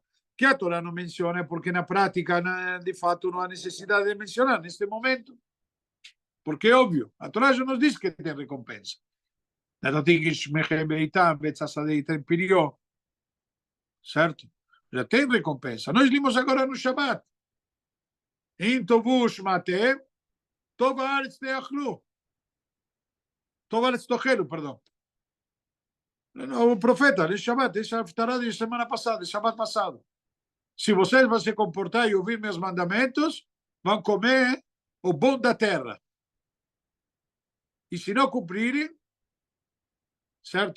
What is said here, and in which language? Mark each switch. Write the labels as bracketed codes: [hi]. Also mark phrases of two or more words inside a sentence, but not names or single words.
[pt] Que a Torá não menciona porque na prática, de fato, não há necessidade de mencionar neste momento. Porque é óbvio, a Torá já nos diz que tem recompensa. Certo? Já tem recompensa. Nós limos agora no Shabbat. [he] אם תאבו ושמעתם טוב הארץ תאכלו. טוב הארץ תאכלו, [pt] perdão. O profeta, no Shabbat, essa haftará de semana passada, de Shabbat passado. Se vocês vão se comportar e ouvir meus mandamentos, vão comer o bom da terra. E se não cumprirem, certo?